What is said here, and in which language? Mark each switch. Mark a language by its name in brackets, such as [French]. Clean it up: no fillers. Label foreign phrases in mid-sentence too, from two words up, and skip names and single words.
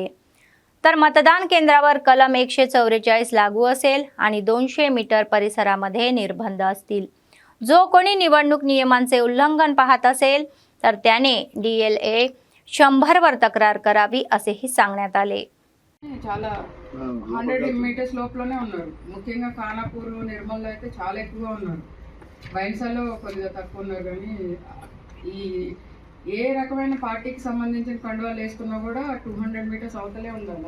[Marathi] तर मतदान केंद्रावर कलम 144 लागू असेल आणि 200 मीटर परिसरामध्ये निर्बंध असतील। जो कोणी निवडणूक नियमांचे उल्लंघन पाहत असेल तर त्याने DLA 100 वर तक्रार करावी असेही सांगण्यात आले। [Telugu] చాలా 100 మీటర్స్ లోపలనే ఉన్నారు। ముఖ్యంగా ఖానాపూర్ నిర్మల్లో అయితే చాలా ఎక్కువగా ఉన్నారు। బైన్సాలో కొద్దిగా తక్కువ ఉన్నారు కానీ ఈ ఏ రకమైన పార్టీకి సంబంధించిన కండువాలు వేసుకున్నా కూడా 200 మీటర్స్ అవతలే ఉండాలి।